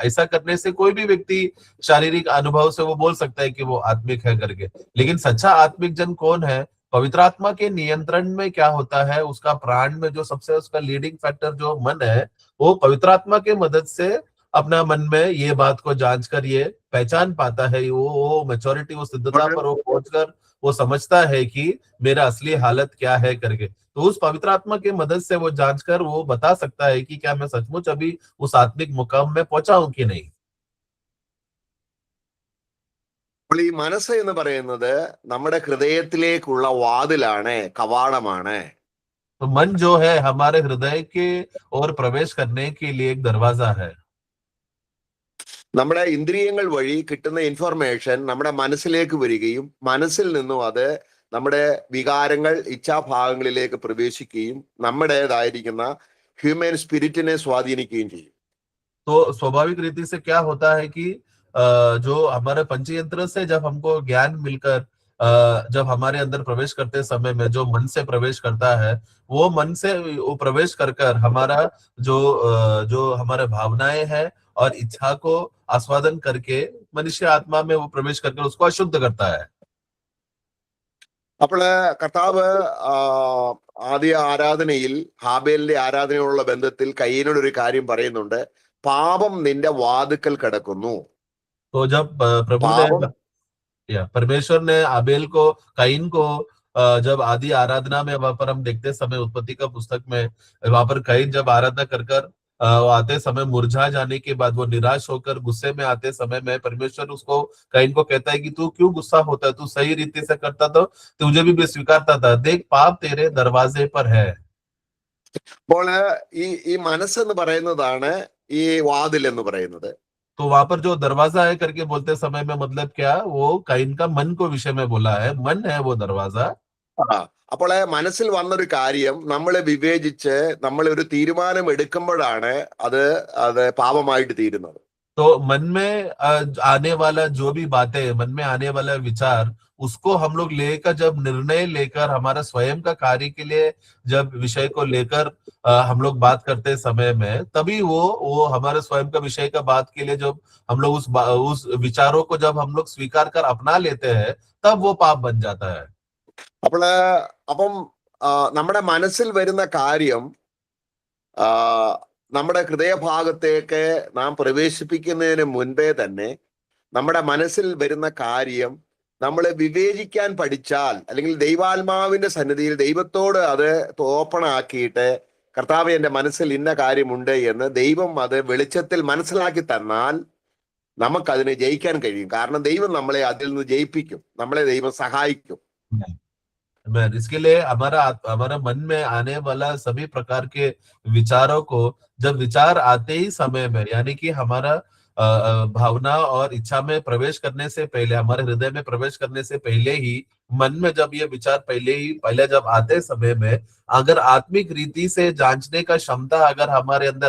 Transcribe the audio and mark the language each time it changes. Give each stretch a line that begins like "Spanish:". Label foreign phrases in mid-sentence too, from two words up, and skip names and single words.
Hindi: ऐसा करने से कोई भी व्यक्ति शारीरिक अनुभव से वो बोल सकता है कि वो आत्मिक है करके, लेकिन सच्चा आत्मिक जन कौन है, पवित्र आत्मा के नियंत्रण में क्या होता है, उसका प्राण में जो सबसे उसका
English: leading factor
Hindi: जो मन है, वो पवित्र आत्मा के मदद से अपना मन में ये बात को जांच कर ये पहचान पाता है, वो मैच्योरिटी, वो सिद्धता पर वो पहुंचकर वो समझता है कि मेरा असली हालत क्या है करके। तो उस पवित्र आत्मा के मदद से वो जांच कर वो बता सकता है कि क्या मैं सचमुच अभी उस आत्मिक मुकाम में पहुंचा हूं कि नहीं।
Malayalam: അപ്പോൾ ഈ മനസ്സ് എന്ന് പറയുന്നത് നമ്മുടെ ഹൃദയത്തിലേക്കുള്ള വാതിലാണ്, കവാടമാണ്.
Hindi: तो मन जो है हमारे हृदय के और प्रवेश करने के लिए एक दरवाजा है।
Malayalam: നമ്മുടെ ഇന്ദ്രിയങ്ങൾ വഴി കിട്ടുന്ന ഇൻഫർമേഷൻ നമ്മുടെ മനസ്സിലേക്ക് വരികയും മനസ്സിൽ നിന്നും അത് നമ്മുടെ വികാരങ്ങൾ, ഇച്ഛാഭാഗങ്ങളിലേക്ക് പ്രവേശിക്കുകയും നമ്മുടേതായിരിക്കുന്ന
English: human spirit
Malayalam: സ്വാധീനിക്കുകയും ചെയ്യും.
Hindi: तो स्वाभाविक रीति से क्या होता है कि जो हमारे पंचयंत्र से जब हमको ज्ञान मिलकर जब हमारे अंदर प्रवेश करते समय में जो मन से प्रवेश करता है, वो मन से वो प्रवेश कर कर हमारा जो हमारे भावनाएं हैं और इच्छा को आस्वादन करके मनुष्य आत्मा में वो प्रवेश करके उसको अशुद्ध करता है।
Malayalam: അപ്പോൾ കർത്താവ് ആദ്യ ആരാധനയിൽ ഹാബേലിന്റെ ആരാധനയോടുള്ള ബന്ധത്തിൽ കയ്യനോട് ഒരു കാര്യം പറയുന്നുണ്ട്, പാപം നിന്റെ വാതുക്കൽ കിടക്കുന്നു.
Hindi: तो जब प्रभु
Malayalam: പാപം
Hindi: ने परमेश्वर ने आबेल को, काइन को जब आदि आराधना में वहां पर हम देखते समय उत्पत्ति का पुस्तक में, वहां पर काइन जब आराधना कर कर वो आते समय मुरझा जाने के बाद वो निराश होकर गुस्से में आते समय में परमेश्वर उसको, काइन को कहता है कि तू क्यों गुस्सा होता है, तू सही रीति से करता तो तुझे भी स्वीकारता था, देख पाप तेरे दरवाजे पर है।
Malayalam: അപ്പോൾ ഈ മനസ്സെന്ന് പറയുന്നതാണ് ഈ വാതിൽ എന്ന് പറയുന്നത്.
Hindi: तो वहां पर जो दरवाजा है करके बोलते समय में मतलब क्या, वो काइन का मन को विषय में बोला है, मन है वो दरवाजा।
Malayalam: അപ്പോൾ മനസ്സിൽ വന്നൊരു കാര്യം നമ്മളെ വിവേചിച്ച് നമ്മൾ ഒരു തീരുമാനം എടുക്കുമ്പോഴാണ് അത് പാപമായിട്ട് തീരുന്നത്.
Hindi: तो मन में आने वाला जो भी बातें, मन में आने वाला विचार, उसको हम लोग लेकर जब निर्णय लेकर हमारा स्वयं का कार्य के लिए जब विषय को लेकर हम लोग बात करते समय में, तभी वो हमारे स्वयं का विषय का बात के लिए जब हम लोग उस विचारों को जब हम लोग स्वीकार कर अपना लेते हैं, तब वो पाप बन जाता है।
Malayalam: അപ്പം നമ്മുടെ മനസ്സിൽ വരുന്ന കാര്യം നമ്മുടെ ഹൃദയഭാഗത്തേക്ക് നാം പ്രവേശിപ്പിക്കുന്നതിന് മുൻപേ തന്നെ നമ്മുടെ മനസ്സിൽ വരുന്ന കാര്യം നമ്മളെ വിവേചിക്കാൻ പഠിച്ചാൽ, അല്ലെങ്കിൽ ദൈവാത്മാവിന്റെ സന്നിധിയിൽ ദൈവത്തോട് അത് ഓപ്പൺ ആക്കിയിട്ട്, കർത്താവേ എന്റെ മനസ്സിൽ ഇന്ന കാര്യമുണ്ട് എന്ന് ദൈവം അത് വെളിച്ചത്തിൽ മനസ്സിലാക്കി തന്നാൽ നമുക്കതിനെ ജയിക്കാൻ കഴിയും. കാരണം ദൈവം നമ്മളെ അതിൽ നിന്ന് ജയിപ്പിക്കും, നമ്മളെ ദൈവം സഹായിക്കും.
Hindi: इसके लिए हमारा मन में आने वाला सभी प्रकार के विचारों को, जब विचार आते ही समय में, यानी कि हमारा भावना और इच्छा में प्रवेश करने से पहले, हमारे हृदय में प्रवेश करने से पहले ही मन में जब ये विचार पहले जब आते समय में, अगर आत्मिक रीति से जांचने का क्षमता अगर हमारे अंदर